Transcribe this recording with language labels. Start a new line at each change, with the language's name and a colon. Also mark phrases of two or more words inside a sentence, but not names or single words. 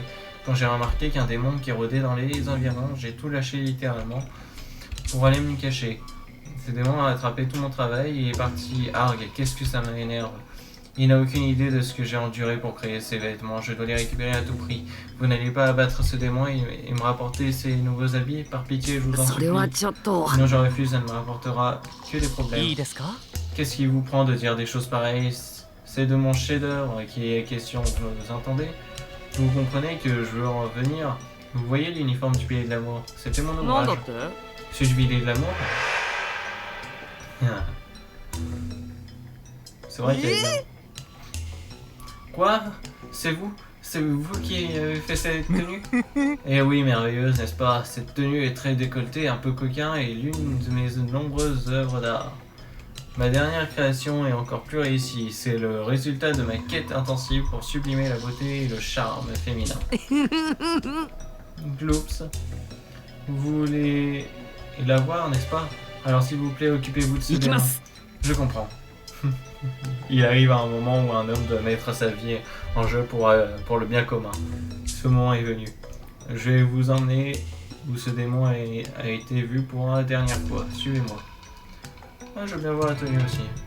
French: Quand j'ai remarqué qu'un démon qui rôdait dans les environs, j'ai tout lâché littéralement pour aller me cacher. Ce démon a attrapé tout mon travail et est parti. Arg, qu'est-ce que ça m'énerve. Il n'a aucune idée de ce que j'ai enduré pour créer ces vêtements. Je dois les récupérer à tout prix. Vous n'allez pas abattre ce démon et me rapporter ces nouveaux habits? Par pitié, je vous en
Japanese: それは
French: supplie.
Japanese: ちょっと
French: Sinon je refuse, ça ne me rapportera que des problèmes.
Japanese: いいですか
French: Qu'est-ce qui vous prend de dire des choses pareilles? C'est de mon chef-d'œuvre qui est question, vous entendez? Vous comprenez que je veux en venir Vous voyez l'uniforme du pilier de l'amour? C'était mon
Japanese: なんだ
French: ouvrage.
Japanese: って
French: Suis-je pilier de l'amour? Ah. C'est vrai qu'il y a... Quoi? C'est vous? C'est vous qui avez fait cette tenue? Eh oui, merveilleuse, n'est-ce pas? Cette tenue est très décolletée, un peu coquin et l'une de mes nombreuses œuvres d'art. Ma dernière création est encore plus réussie. C'est le résultat de ma quête intensive pour sublimer la beauté et le charme féminin. Gloops. Vous voulez la voir, n'est-ce pas? Alors s'il vous plaît, occupez-vous de ce démon.
Japanese: 行きます
French: Je comprends. Il arrive à un moment où un homme doit mettre sa vie en jeu pour le bien commun. Ce moment est venu. Je vais vous emmener où ce démon a été vu pour la dernière fois. Suivez-moi. Ah, je veux bien voir la tenue aussi.